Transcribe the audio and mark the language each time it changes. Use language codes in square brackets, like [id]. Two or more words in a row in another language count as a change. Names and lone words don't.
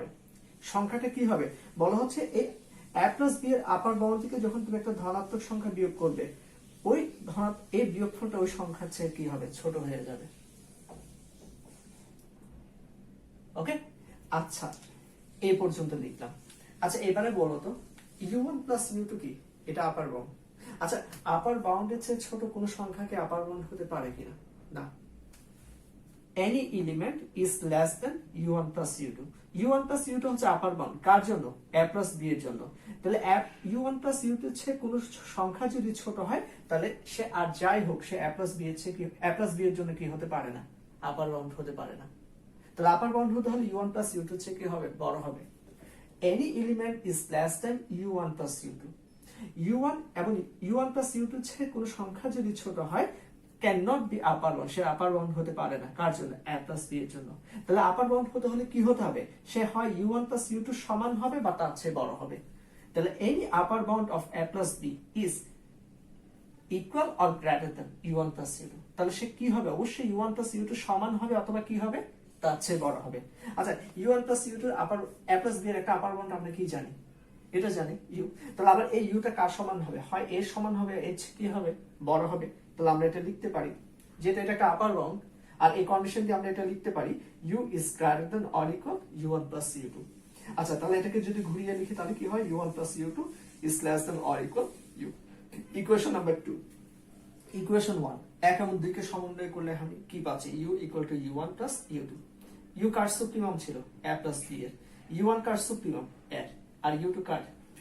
[bn] সংখ্যাটা কি হবে, বলা হচ্ছে এই a প্লাস b এর [en] upper bound [bn] থেকে যখন তুমি একটা ধনাত্মক সংখ্যা বিয়োগ করবে, ওই এই বিয়োগফলটা ওই সংখ্যার চেয়ে কি হবে, ছোট হয়ে যাবে। ওকে, আচ্ছা এই পর্যন্ত লিখলাম। আচ্ছা এবারে বলো তো [en] u1 plus u2 [bn] কি, এটা [en] upper bound. [bn] আচ্ছা, আপার বাউন্ডের চেয়ে ছোট কোন সংখ্যাকে [en] upper bound [bn] হতে পারে কিনা, না। [en] any element is less than u1 plus u2, u1 plus u2 হচ্ছে আপার বাউন্ড [bn] কার জন্য, [en] a plus b [bn] এর জন্য। তাহলে u1 plus u2 এর চেয়ে কোন সংখ্যা যদি ছোট হয়, তাহলে সে আর যাই হোক সে a plus b এর চেয়ে a plus b এর জন্য কি হতে পারে না, আপার বাউন্ড হতে পারে না। তাহলে আপার বাউন্ড হতে হলে u1 plus u2 এর চেয়ে কি হবে, বড় হবে। any element is less than u1 plus u2, u1 এবং u1 plus u2 এর চেয়ে কোন সংখ্যা যদি ছোট হয়, [en] can not be upper bound, [bn] সে [en] upper bound [bn] হতে পারে না কার জন্য, a plus b এর জন্য। তাহলে আপার বাউন্ড হতে হলে কি হতে হবে, সে হয় u1 plus u2 সমান হবে বা তার চেয়ে বড় হবে। [en] তাহলে any upper bound of a plus b is equal or greater than u1 plus u2, [bn] তাহলে সে কি হবে, অবশ্যই u1 plus u2 সমান হবে অথবা কি হবে, তার চেয়ে বড় হবে। আচ্ছা, u1 plus u2 আপার a plus b এর একটা আপার বাউন্ড আমরা কি জানি, এটা জানি u। তাহলে আবার এই u টা কার সমান হবে, হয় এর সমান হবে, এর কি হবে, বড় হবে। তাহলে আমরা এটা লিখতে পারি, যেটা এটা একটা আপার বাউন্ড, আর এই কন্ডিশন দিয়ে আমরা এটা লিখতে পারি [en] u is greater than or equal u1 plus u2। [bn] আচ্ছা, তাহলে এটাকে যদি ঘুরিয়ে লিখি তাহলে কি হয়, [en] u1 plus u2 is less than or equal u। equation number [bn] 2। ইকুয়েশন 1, 1 এবং 2 কে সমন্বয় করলে আমি কি পাচ্ছি, [en] u equal to u1 plus u2। [bn] u কার সুপ্রিমাম ছিল, a plus b এর, u1 কার সুপ্রিমাম a, আর u2 কার b।